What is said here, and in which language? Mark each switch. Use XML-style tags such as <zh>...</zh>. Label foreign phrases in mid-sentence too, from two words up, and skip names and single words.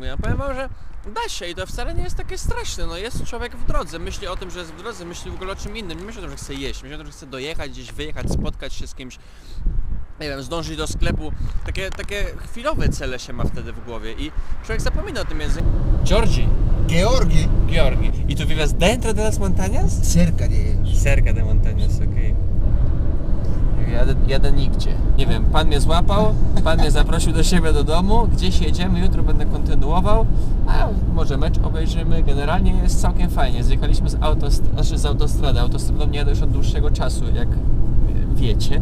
<pl>Ja powiem wam, że da się i to wcale nie jest takie straszne, no jest człowiek w drodze, myśli o tym, że jest w drodze, myśli w ogóle o czym innym, nie myśli o tym, że chce jeść, myśli o tym, że chce dojechać, gdzieś wyjechać, spotkać się z kimś, nie wiem, zdążyć do sklepu, takie chwilowe cele się ma wtedy w głowie i człowiek zapomina o tym języku. Georgi. Georgi.</pl> <es>¿Y tú vives dentro de las montañas? Cerca de ellos. Cerca de montañas,</es> <pl>okej. Jadę nigdzie. Nie wiem, pan mnie złapał, pan mnie zaprosił do siebie do domu, gdzieś jedziemy, jutro będę kontynuował, a może mecz obejrzymy. Generalnie jest całkiem fajnie. Zjechaliśmy z autostrady. Autostradą nie jadę już od dłuższego czasu, jak wiecie.</pl>